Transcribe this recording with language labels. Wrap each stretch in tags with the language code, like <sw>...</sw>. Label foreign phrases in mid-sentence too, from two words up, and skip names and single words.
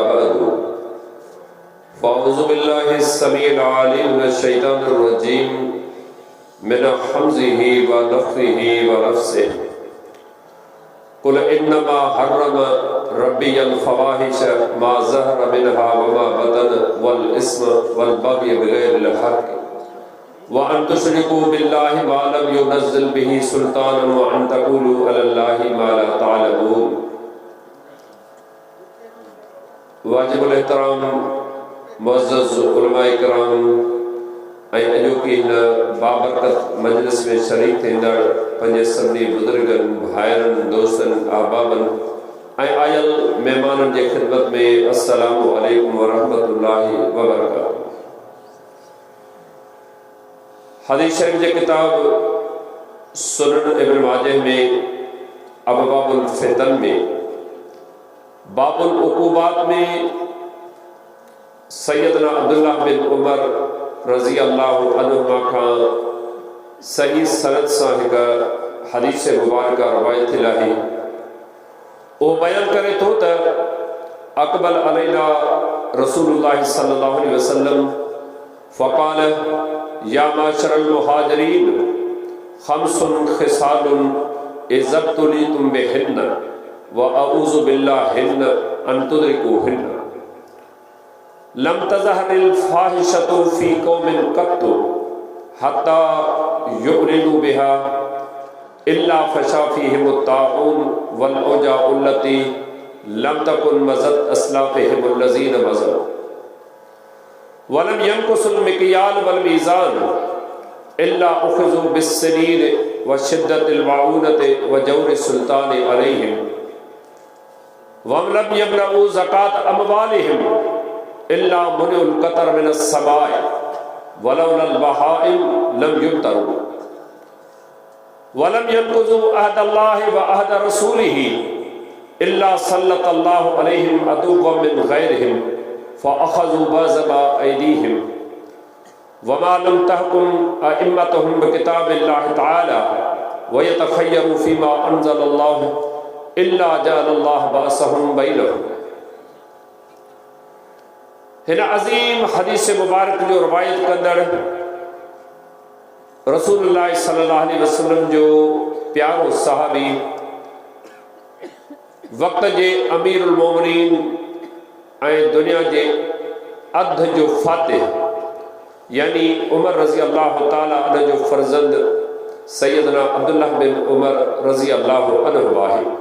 <ar>بعد فأعوذ بالله السميع العليم من الشيطان الرجيم من همزه ونفخه ونفثه قل إنما حرم ربي الفواحش ما ظهر منها وما بطن والإثم والبغي بغير الحق وأن تشركوا بالله ما لم ينزل به سلطانا وأن تقولوا على الله ما لا تعلمون.</ar> <sd>वाजिबुल एहतराम मुअज़्ज़ज़ उलमाए किराम अॼोकी हिन बाबरकत मजलिस में शरीक थींदड़ पंहिंजे सभिनी बुज़ुर्गनि भाइरनि दोस्तनि अहबाबनि ऐं आयल महिमाननि जे ख़िदमत में</sd> <ar>السلام عليكم ورحمة الله وبركاته.</ar> <sd>हदीस शरीफ जे किताब सुनन इब्न माजाह में अबवाबुल फितन में बाबुल उक़ूबात में सैयदना अब्दुल्लाह बिन उमर</sd> <ar>رضي الله عنهما</ar> <sd>खां सही सनद सां हिकु हदीस मुबारक रवायत थियल आहे। وو بيان ڪري ٿو ت</sd> <ar>أقبل علينا رسول الله صلى الله عليه وسلم فقال يا معشر المهاجرين خمس خصال إذا ابتليتم بهن وأعوذ بالله أن تدركوهن لم تظهر الفاحشة في قوم قط حتى يعلنوا بها إلا فشا فيهم الطاعون والأوجاع التي لم تكن مضت أسلافهم الذين مضوا ولم ينقصوا المكيال والميزان إلا أخذوا بالسنين وشدة المؤونة وجور السلطان عليهم ولم يمنعوا زكاة أموالهم إلا منعوا القطر من السماء ولولا البهائم لم يمطروا ولم ينقضوا عهد الله وعهد رسوله إلا سلط الله عليهم عدوا من غيرهم فأخذوا بعض ما أيديهم وما لم تحكم أئمتهم بكتاب الله تعالى ويتخيروا فيما أنزل الله إلا جعل الله بأسهم بينهم.</ar> <sd>हिन अज़ीम हदीस मुबारक जो रवायत कंदड़ रसूलुल्लाह</sd> <ar>صلى الله عليه وسلم</ar> <sd>जो प्यारो सहाबी वक़्त जे</sd> <ar>أمير المؤمنين</ar> <sd>ऐं दुनिया जे अध जो फातिह यानी उमर</sd> <ar>رضي الله تعالى عنه</ar> <sd>जो फर्ज़ंद सैयदना अब्दुल्लाह बिन उमर</sd> <ar>رضي الله عنه</ar> <sd>आहे।</sd>